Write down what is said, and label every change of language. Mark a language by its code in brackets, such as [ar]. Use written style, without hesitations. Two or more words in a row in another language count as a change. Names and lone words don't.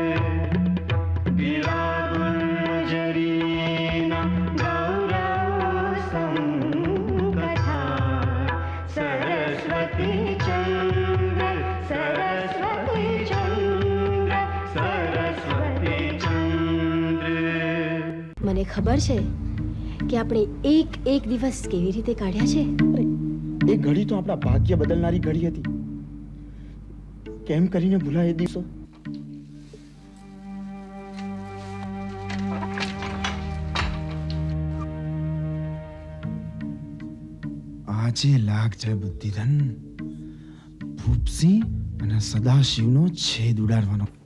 [gu] विरागुंजरीना गौरव संकथा सरस्वती चंद्र सरस्वती चंद्र सरस्वती चंद्र। મને ખબર છે કે આપણે એક દિવસ કેવી રીતે કાઢ્યા છે. એ ઘડી તો આપણા ભાગ્ય બદલનારી ઘડી હતી. કેમ કરીને ભૂલાય એ દિવસો? આજે લાગજે બુદ્ધિધન, ભૂપસિંહ અને સદાશિવનો છેદ ઉડાડવાનો.